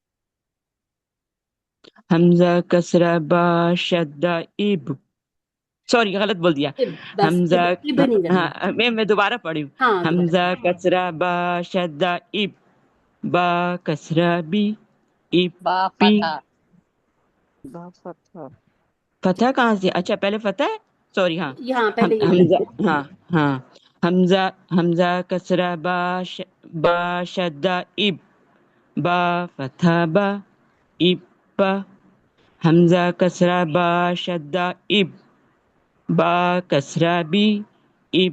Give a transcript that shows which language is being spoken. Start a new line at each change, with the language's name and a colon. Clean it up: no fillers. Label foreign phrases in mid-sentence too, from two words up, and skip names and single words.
Urdu: حمزہ کسرہ با شدہ اب، سوری غلط بول دیا. بس حمزہ، اب نہیں کرنا. میں دوبارہ پڑھی ہوں. ہاں حمزہ کسرہ با شدہ اب، با کسرہ بی، اب با بی. فتح. با فتح. فتح کہاں سے؟ اچھا پہلے فتح ہے، سوری. ہاں یہاں پہلے یہ حمزہ، ہاں ہاں. حمزہ کسرہ با شدہ اب، با فتحہ با، اب با، حمزہ کسرہ با شدہ اب، با کسرہ بی، اب